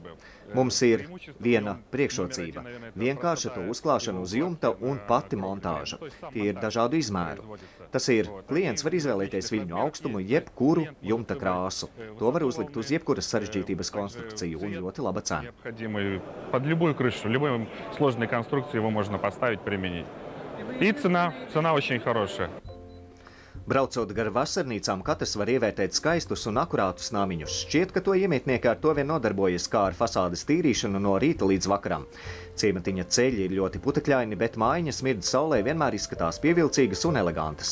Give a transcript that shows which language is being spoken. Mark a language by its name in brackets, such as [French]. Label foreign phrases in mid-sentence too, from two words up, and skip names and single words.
[Latvian] Mums ir viena priekšrocība – vienkārša to uzklāšana uz jumta un pati montāža. Tie ir dažādu izmēru. Tas ir, klients var izvēlēties viļņu augstumu, jebkuru jumta krāsu. To var uzlikt uz jebkuras sarežģītības konstrukciju un ļoti laba cena. [Russian] Под любую крышу, любой сложной конструкции его можно поставить, применить. И цена очень хорошая. [Latvian] Braucot gar vasarnīcām, katrs var ievērtēt skaistus un akurātus namiņus. Šķiet, ka to iemītnieki ar to vien nodarbojas, kā ar fasādes tīrīšanu no rīta līdz vakaram. Ciematiņa ceļi ir ļoti putekļaini, bet mājiņas mirdz saulē vienmēr izskatās pievilcīgas un elegantas.